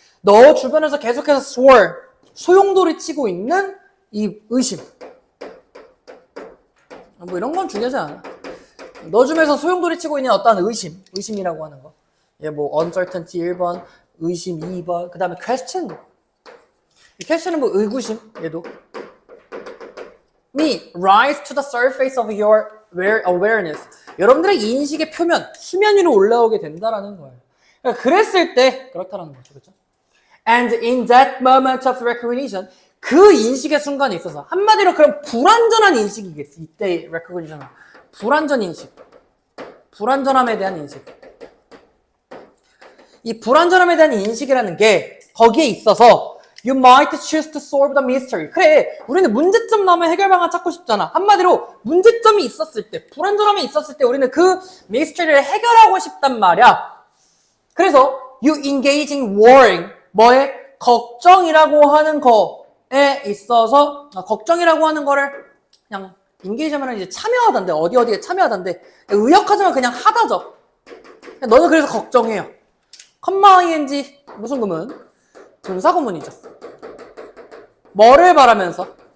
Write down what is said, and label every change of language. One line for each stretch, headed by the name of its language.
Korean: 너 주변에서 계속해서 swirl, 소용돌이 치고 있는 이 의심. 뭐 이런 건 중요하지 않아. 너 주변에서 소용돌이 치고 있는 어떠한 의심이라고 하는 거. 얘 뭐 uncertainty 1번, 의심 2번, 그 다음에 question. 이 question은 뭐 의구심, 얘도.
English: me rise to the surface of your awareness.
Korean: 여러분들의 인식의 표면, 수면 위로 올라오게 된다라는 거예요. 그러니까 그랬을 때 그렇다라는 거죠, 그렇죠?
English: And in that moment of recognition,
Korean: 그 인식의 순간에 있어서 한마디로 그럼 불완전한 인식이겠지. 이때의 recognition은 불완전 인식, 불완전함에 대한 인식. 이 불완전함에 대한 인식이라는 게 거기에 있어서
English: you might choose to solve the mystery.
Korean: 그래, 우리는 문제점 나오면 해결 방안 찾고 싶잖아. 한마디로 문제점이 있었을 때, 불완전함이 있었을 때 우리는 그 mystery를 해결하고 싶단 말이야. 그래서
English: you engage in worrying.
Korean: 뭐에? 걱정이라고 하는 거에 있어서 걱정이라고 하는 거를 그냥 engage하면 이제 참여하던데 어디에 참여하던데 의역하자면 그냥 하다죠. 너는 그래서 걱정해요. 컴마 ing 무슨 구문? 분사 구문이죠. 뭐를 바라면서?